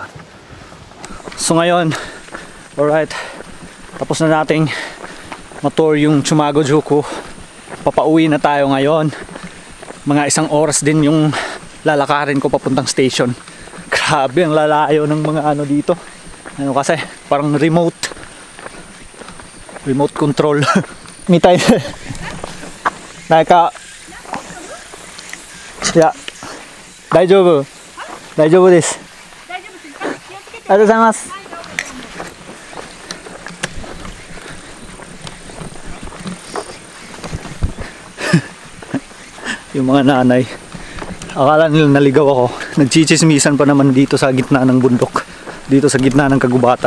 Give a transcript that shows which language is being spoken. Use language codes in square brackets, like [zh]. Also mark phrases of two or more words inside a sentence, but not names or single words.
[tl] So ngayon, alright, tapos na nating matour yung Tsumago-juku. Papauwi na tayo ngayon. Mga 1 oras din yung lalakarin ko papuntang station. Grabe, ang lalayo ng mga ano dito. Ano kasi, parang [en] remote control. [tl] Mitay. [ja] Ya, 大丈夫です。ありがとうございます。 [tl] Yung mga nanay, akala nila naligaw ako. Nagchichismisan pa naman dito sa gitna ng bundok, dito sa gitna ng kagubatan.